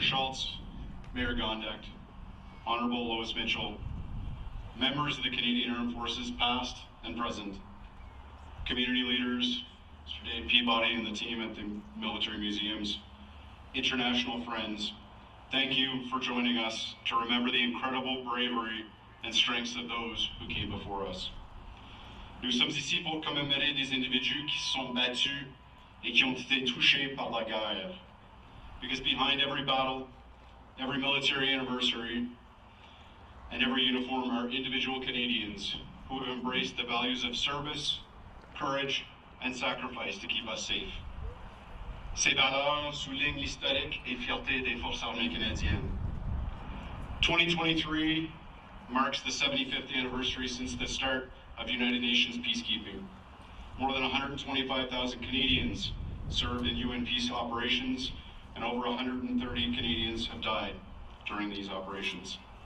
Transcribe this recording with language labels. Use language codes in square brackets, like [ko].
[en] Schultz, Mayor Gondek, Honorable Lois Mitchell, members of the Canadian Armed Forces past and present, community leaders, Mr. Dave Peabody and the team at the Military Museums, international friends, thank you for joining us to remember the incredible bravery and strengths of those who came before us. [fr] Nous sommes ici pour commémorer des individus qui se sont battus et qui ont été touchés par la guerre. [en] Because behind every battle, every military anniversary, and every uniform are individual Canadians who have embraced the values of service, courage, and sacrifice to keep us safe. [fr] Ces valeurs soulignent l'historique et fierté des Forces armées canadiennes. [en] 2023 marks the 75th anniversary since the start of United Nations peacekeeping. More than 125,000 Canadians served in UN peace operations, and over 130 Canadians have died during these operations.